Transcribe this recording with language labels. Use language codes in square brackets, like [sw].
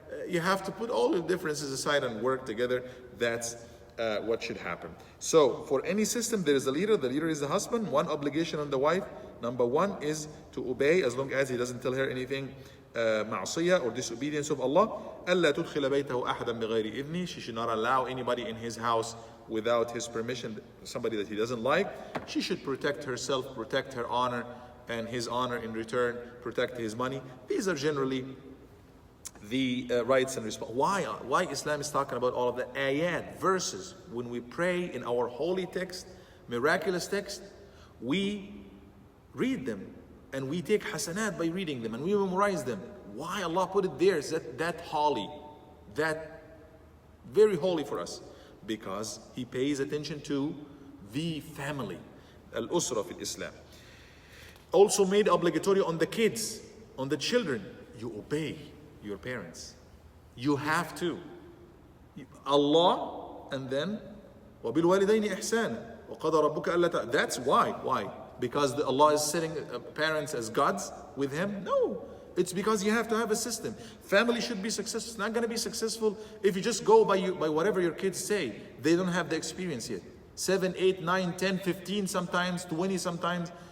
[en] You have to put all the differences aside and work together. That's what should happen. So for any system, there is a leader. The leader is the husband. One obligation on the wife, number one, is to obey as long as he doesn't tell her anything معصية or disobedience of Allah. [ar] ألا تدخل بيته أحدا بغير إذنه. [en] She should not allow anybody in his house without his permission, somebody that he doesn't like. She should protect herself, protect her honor, and his honor in return, protect his money. These are generally the rights and responsibilities. Why Islam is talking about all of the ayat, verses. When we pray in our holy text, miraculous text, we read them and we take hasanat by reading them and we memorize them. Why Allah put it there? Is that holy, that very holy for us? Because He pays attention to the family, al-usra fil Islam. Also made obligatory on the kids, on the children. You obey your parents. You have to. [ar] Allah, [en] and then [ar] وَبِالْوَالِدَيْنِ إِحْسَانًا وَقَضَى رَبُّكَ أَلَّا. [en] That's why. Why? Because Allah is setting parents as gods with Him? No. It's because you have to have a system. Family should be successful. It's not going to be successful if you just go by whatever your kids say. They don't have the experience yet. 7, 8, 9, 10, 15 sometimes, 20 sometimes.